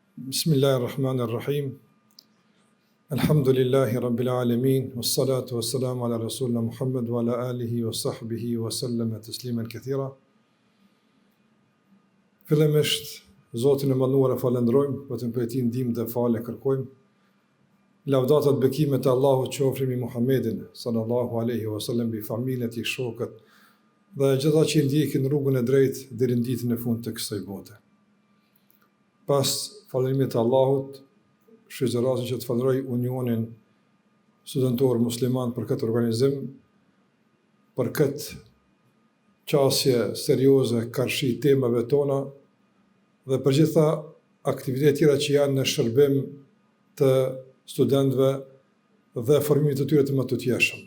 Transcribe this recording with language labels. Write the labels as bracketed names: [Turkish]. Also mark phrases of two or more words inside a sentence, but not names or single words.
[Arabic] بسم الله الرحمن الرحيم الحمد لله رب العالمين والصلاة والسلام على رسولنا محمد وعلى آله وصحبه وسلم تسليما كثيرا. [Albanian] Fillimisht Zotin e mënduar e falenderojmë, vetëm prej tij ndihmë dhe falë kërkojmë. Lavdatat bekimet e Allahut qofshin mbi Muhammedin [Arabic] صلى الله عليه وسلم, [Albanian] bi familjen e tij, shokët dhe gjitha që ndjekin rrugën e drejtë deri në ditën e fundit të kësaj bote. Pas falërimit të Allahut, shfrytëzoj rastin që të falenderoj Unionin Studentor Musliman për këtë organizim, për këtë qasje serioze karshi temave tona dhe për gjitha aktivitetet tjera që janë në shërbim të studentëve dhe formimit të tyre të më të tjershëm.